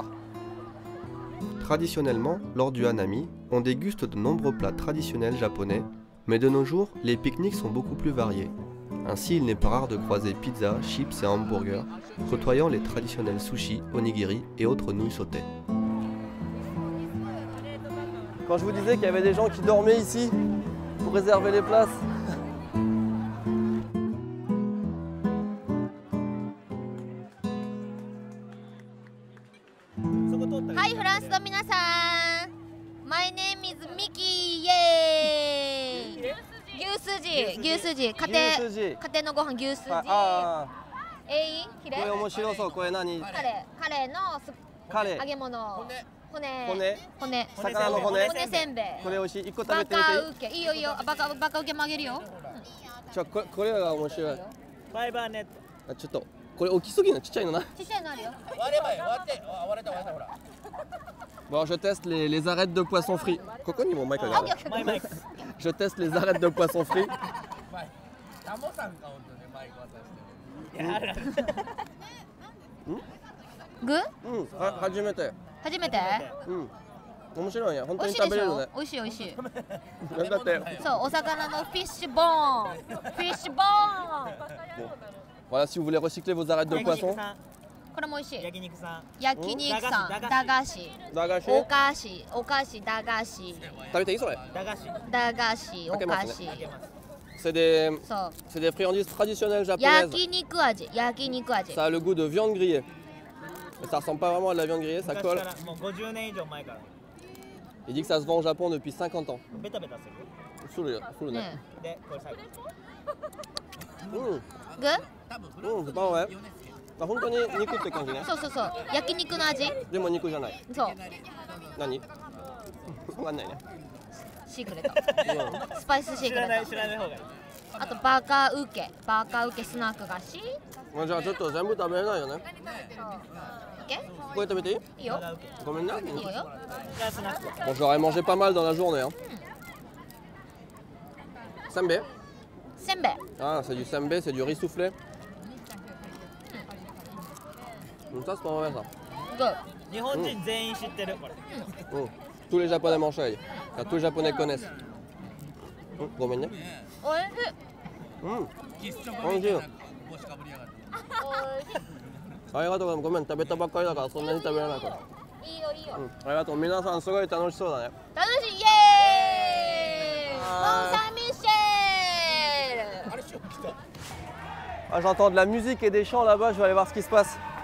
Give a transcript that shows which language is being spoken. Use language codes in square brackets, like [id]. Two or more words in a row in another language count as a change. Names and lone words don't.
[fr] Traditionnellement, lors du hanami, on déguste de nombreux plats traditionnels japonais, mais de nos jours, les pique-niques sont beaucoup plus variés. Ainsi, il n'est pas rare de croiser pizza, chips et hamburgers, côtoyant les traditionnels sushis, onigiri et autres nouilles sautées. Quand je vous disais qu'il y avait des gens qui dormaient ici pour réserver les places. [ja] Hi フランスの皆さん [en] My name is Miki [ja] イエーイ牛すじ家庭のご飯牛すじヒレこれ面白そう。これ何？カレーの揚げ物骨魚の骨せんべいこれ美味しい。1個食べバてみていい？カウケいいよバカウケもあげるよこれが面白い。ファイバーネット。ちょっとこれ大きすぎるのちっちゃいのな。ちっちゃいのあるよ割ればいい。割れたほら。 [fr] Bon, je teste les arêtes de poisson frits. Coco ni mon mic Ah, regarde. ok. [ja] マイマイク。 [fr] Je teste les arêtes de poisson frits. [ja] タモさんが本当にマイク渡してる。いやある。具初めて。初めて面白いね。本当に美味しいでし食べれるねょ。美味しい美味しいだってそうお魚のフィッシュボーン [fr] voilà, si vous voulez recycler vos arêtes de [ja] 焼 [fr] poisson. [ja] 肉さん。これも美味しい焼肉さん。焼肉さん駄駄菓子駄菓子。お菓子駄菓子食べていいそれ？駄菓子。駄菓子お菓子開けます。 [fr] C'est des [ja] そう [fr] c'est des friandises traditionnelles japonaises. [ja] 焼肉味 [fr] Ça a le goût de viande grillée. Mais ça ressemble pas vraiment à de la viande grillée, ça [ja] 昔 [fr] colle. [ja] からもう50年以上前から [fr] Il dit que ça se vend au Japon depuis 50 ans. [ja] ベタベタする。するね。ねでこれ最後。具 [fr] c'est pas vrai. [ja] 本当に肉って感じね。そう焼肉の味でも肉じゃない。そう何？わかんないね。シークレットスパイスシークレット知らない方がいい。あとバカウケスナック菓子じゃあちょっと全部食べれないよね。オッケこれ食べていい？ーいいよごめんね。いいよじゃあスナック。 [fr] Bon, j'aurais mangé pas mal dans la journée. Hein. Senbei. [ja] せんべい [fr] Ah, c'est du senbei, c'est du riz soufflé. Donc ça, c'est pas mauvais ça. [ja] グー日本人全員知ってるこれ。 [fr] Tous les Japonais mangent ça. Enfin, tous les Japonais connaissent. Bon, mais [ja] おいしいおいしいよ。ありがとうございます。ごめん、食べたばっかりだからそんなに食べれないから。いいよありがとう。皆さんすごい楽しそうだね。楽しいイエーイモンサンミッシェル [fr] Ah, j'entends de la musique et des chants là-bas, je vais aller voir ce qui se passe.